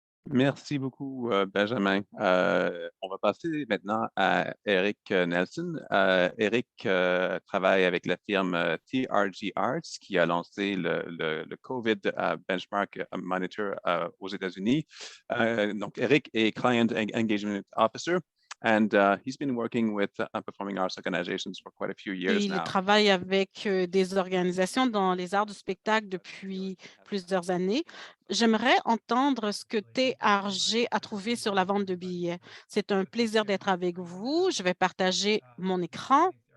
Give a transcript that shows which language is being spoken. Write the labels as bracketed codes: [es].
[fr] Merci beaucoup, Benjamin. On va passer maintenant à Eric Nelson. Eric travaille avec la firme TRG Arts qui a lancé le COVID Benchmark Monitor aux États-Unis. Donc, Eric est Client Engagement Officer. [en] And he's been working with performing arts organizations for quite a few years now. [fr] Il travaille avec des organisations dans les arts du spectacle depuis plusieurs années. J'aimerais entendre ce que TRG a trouvé sur la vente de billets. C'est un plaisir d'être avec vous. Je vais partager mon écran.